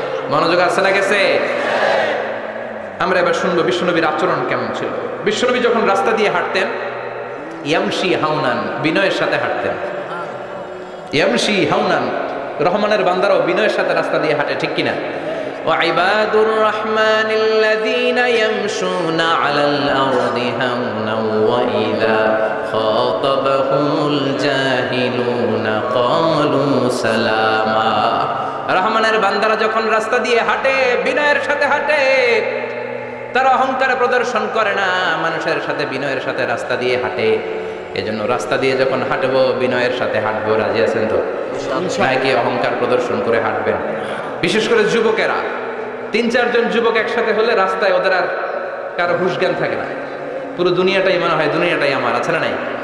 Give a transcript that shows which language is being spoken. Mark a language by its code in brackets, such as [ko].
[bn] মনোযোগ আছে না গেছে? আমরা এবার শুনবো বিশ্বনবীর আচরণ কেমন ছিল। বিশ্বনবী যখন রাস্তা দিয়ে হাঁটতেন, ইয়ামশি হাউনান, বিনয়ের সাথে হাঁটতেন। ইয়ামশি হাউনান, রহমানের বান্দারাও বিনয়ের সাথে রাস্তা দিয়ে হাঁটে, ঠিক কিনা? [ar] وعباد الرحمن الذين يمشون على الأرض هونا وإذا خاطبهم الجاهلون قالوا سلاما। [bn] রহমানের বান্দারা যখন রাস্তা দিয়ে হাঁটে, বিনয়ের সাথে হাঁটে, তারা অহংকার প্রদর্শন করে না, মানুষের সাথে বিনয়ের সাথে রাস্তা দিয়ে হাঁটে। এজন্য রাস্তা দিয়ে যখন হাঁটবো বিনয়ের সাথে হাঁটবো। রাজি আছেন তো? নাকি অহংকার প্রদর্শন করে হাঁটবেন? বিশেষ করে যুবকেরা, 3-4 জন যুবক একসাথে হলে রাস্তায় ওদের আর কারো হুঁশ জ্ঞান থাকে না, পুরো দুনিয়াটাই মনে হয় দুনিয়াটাই আমার, আছে না নাই?